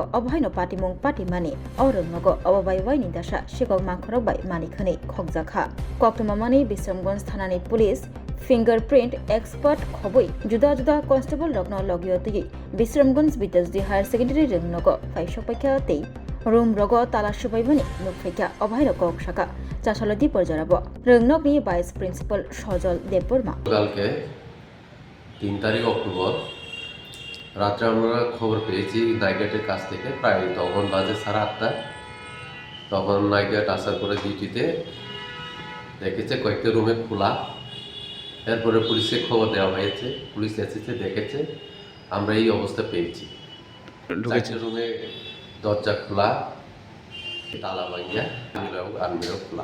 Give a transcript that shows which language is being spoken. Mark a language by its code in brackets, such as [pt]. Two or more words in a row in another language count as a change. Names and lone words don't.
[trp] Obhaino Patimung Patimani Orungogo Ababai Nidasha Shikok Mankhorobai Manikhani Khokjakha Koktumamani Bisramganj Thanani [en] Police Fingerprint Expert [trp] Khoboi Juda Juda Constable Rogno Logiotigi Bisramganj Bidyajyoti Higher Secondary Rungnogo Faishopakya Tei Room Rogo Tala Shubaibani Nukfekya Obhaino Kok Shaka Chasalodi Porjarabo Rungnogni Vice Principal Sojol Deborma [bn] 3 তারিখ অক্টোবর রাত্রে আমরা খবর পেয়েছি নাইগেটের কাছ থেকে প্রায় তখন বাজে 8:30 তখন নাইগেট আসার পরে ডিউটিতে দেখেছে কয়েকটা রুমে খোলা এরপরে পুলিশে খবর দেওয়া হয়েছে পুলিশ এসেছে দেখেছে আমরা এই অবস্থা পেয়েছি ঢুকেছে রুমে দরজা খোলা তালা ভাঙিয়া আলমিরাও খোলা